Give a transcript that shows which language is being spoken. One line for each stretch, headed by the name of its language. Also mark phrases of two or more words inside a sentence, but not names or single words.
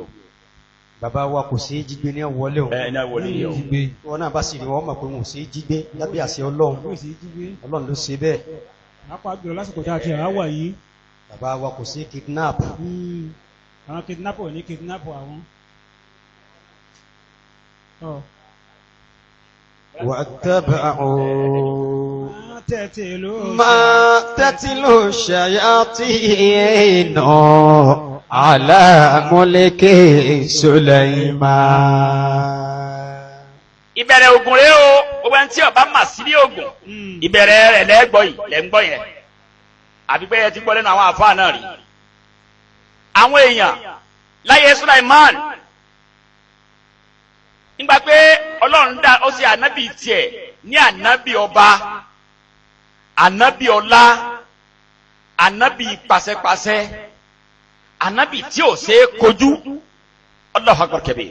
Yoruba: bàbá wa kò ṣe é jí gbé ní àwọlé o. ẹ ní àwọlé yìí o. wọn náà bá sì rí wọn mọ̀ pé wọn ò ṣe é jí gbé lábẹ́ àṣẹ ọlọ́run ọlọ́run ló ṣe bẹ́ẹ̀. apá gbèrò lásìkò tí a ti àwà yìí. bàbá wa kò ṣe é kidnap. àwọn kidnap ò ní kidnap àwọn.
Arabic: واتبعوا ما تتلو الشياطين على ملك سليمان.
Yoruba: ìbẹ̀rẹ̀ ogun rẹ̀ o gbogbo ẹni tí ọba mà sí ní ogun ìbẹ̀rẹ̀ rẹ̀ lẹ́gbọ́ yìí lẹ́gbọ́ yẹn àbí pé ẹ ti gbọ́ lẹ́nu àwọn àfáà náà rí. àwọn èèyàn láyé Sulaiman nígbà pé ọlọ́run dá ó sì ànábì tiẹ̀ ní ànábì ọba ànábì ọlá ànábì pàṣẹpàṣẹ ànábì tí ò ṣe é kojú
Arabic: الله أكبر كبير.